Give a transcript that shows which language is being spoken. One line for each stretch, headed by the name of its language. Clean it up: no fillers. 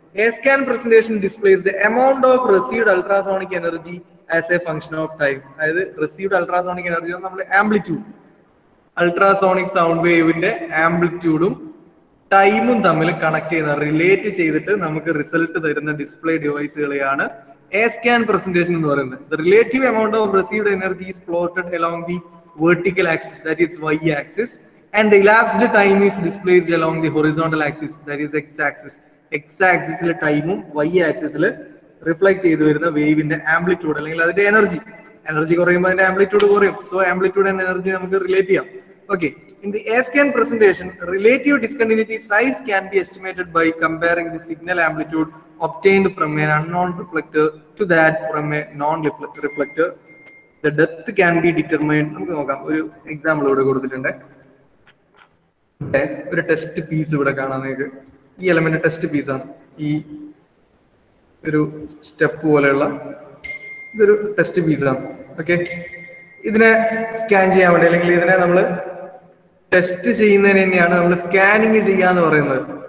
English: A scan presentation displays the amount of received ultrasonic energy as a function of time.
Malayalam: അതായത് received ultrasonic energy നമ്മൾ amplitude, ultrasonic sound വേവിന്റെ ആംപ്ലിറ്റ്യൂഡും ടൈമും തമ്മിൽ connect ചെയ്യുന്ന relate ചെയ്തിട്ട് നമുക്ക് റിസൾട്ട് തരുന്ന ഡിസ്പ്ലേ ഡിവൈസുകളെയാണ് എ സ്കാൻ പ്രസന്റേഷൻ എന്ന് പറയുന്നത്.
English: The relative amount of received energy is plotted along the vertical axis, that is y axis, and the elapsed time is displayed along the horizontal axis, that is x axis.
Malayalam: X ആക്സിസിലെ ടൈമും y ആക്സിസിൽ reflect ചെയ്ത് വരുന്ന വേവിന്റെ amplitude അല്ലെങ്കിൽ അതിന്റെ energy കുറയുമ്പോൾ അതിന്റെ amplitude കുറയും. സോ ആംപ്ലിറ്റ്യൂഡ് ആൻഡ് എനർജി നമുക്ക് റിലേറ്റ് ചെയ്യാം.
English: Okay, in the A-scan presentation, relative discontinuity size can be estimated by comparing the signal amplitude obtained from an unknown reflector to that from a non-reflector. The depth can be determined.
Malayalam: നമുക്ക് നോക്കാം, ഒരു example ഇവിടെ കൊടുത്തിട്ടുണ്ട്. ഒരു test piece ഇവിടെ കാണാൻ നിങ്ങൾക്ക്. ഈ എലമെന്റ് ടെസ്റ്റ് പീസാണ്. ഈ ഒരു സ്റ്റെപ്പ് പോലെയുള്ള ഇതൊരു ടെസ്റ്റ് പീസാണ്. ഓക്കെ, ഇതിനെ സ്കാൻ ചെയ്യാൻ വേണ്ടി അല്ലെങ്കിൽ ഇതിനെ നമ്മൾ ടെസ്റ്റ് ചെയ്യുന്നതിന് തന്നെയാണ് നമ്മൾ സ്കാനിങ് ചെയ്യാന്ന് പറയുന്നത്.